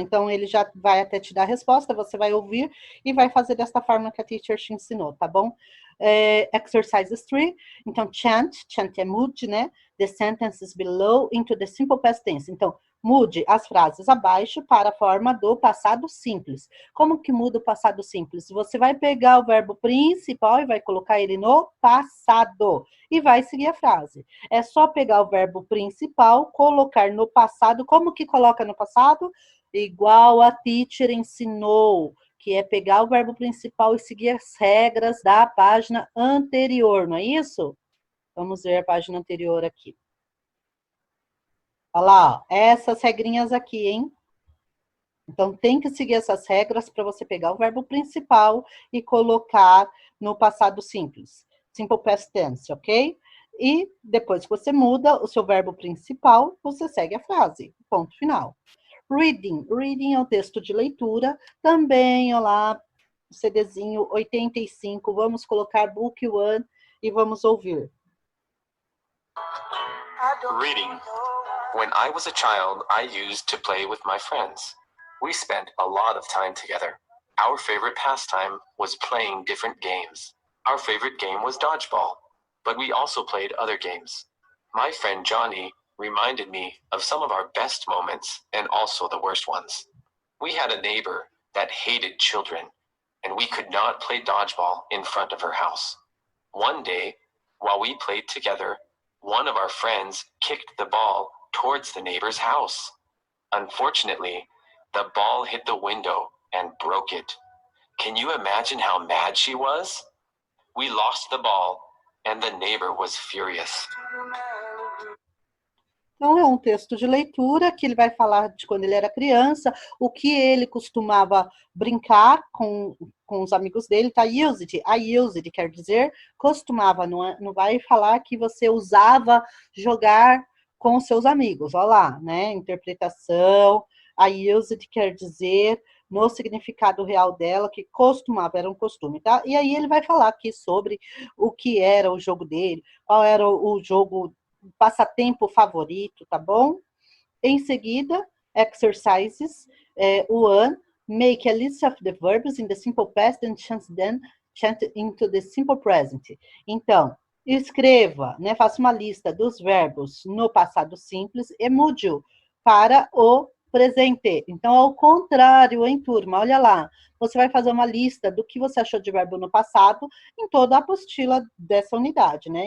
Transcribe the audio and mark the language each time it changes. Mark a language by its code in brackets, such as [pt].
[pt] Então, ele já vai até te dar a resposta, você vai ouvir e vai fazer desta forma que a teacher te ensinou, tá bom? Exercises 3. Então, chant é mude, né? [en] The sentences below into the simple past tense. [pt] Então, mude as frases abaixo para a forma do passado simples. Como que muda o passado simples? Você vai pegar o verbo principal e vai colocar ele no passado e vai seguir a frase. É só pegar o verbo principal, colocar no passado. Como que coloca no passado? Igual a teacher ensinou, que é pegar o verbo principal e seguir as regras da página anterior, não é isso? Vamos ver a página anterior aqui. Olha lá, ó, essas regrinhas aqui, hein? Então, tem que seguir essas regras para você pegar o verbo principal e colocar no passado simples. [en] Simple past tense, ok? [pt] E depois que você muda o seu verbo principal, você segue a frase. Ponto final. Reading. Reading é o texto de leitura. Também, olha lá, CDzinho 85. Vamos colocar Book 1 e vamos ouvir. [en] Reading. When I was a child, I used to play with my friends. We spent a lot of time together. Our favorite pastime was playing different games. Our favorite game was dodgeball, but we also played other games. My friend Johnny reminded me of some of our best moments and also the worst ones. We had a neighbor that hated children, and we could not play dodgeball in front of her house. One day, while we played together, one of our friends kicked the ball towards the neighbor's house. Unfortunately, the ball hit the window and broke it. Can you imagine how mad she was? We lost the ball, and the neighbor was furious. [pt] Então, é um texto de leitura que ele vai falar de quando ele era criança, o que ele costumava brincar com os amigos dele, tá? Used. A used quer dizer costumava, não vai falar que você usava jogar com seus amigos, olha lá, né? Interpretação. A used quer dizer, no significado real dela, que costumava, era um costume, tá? E aí ele vai falar aqui sobre o que era o jogo dele, qual era o jogo, passatempo favorito, tá bom? Em seguida, [en] exercises 1, make a list of the verbs in the simple past and change into the simple present. [pt] Então, escreva, né, faça uma lista dos verbos no passado simples e mude-o para o presente. Então, ao contrário, hein, turma? Olha lá. Você vai fazer uma lista do que você achou de verbo no passado em toda a apostila dessa unidade, né?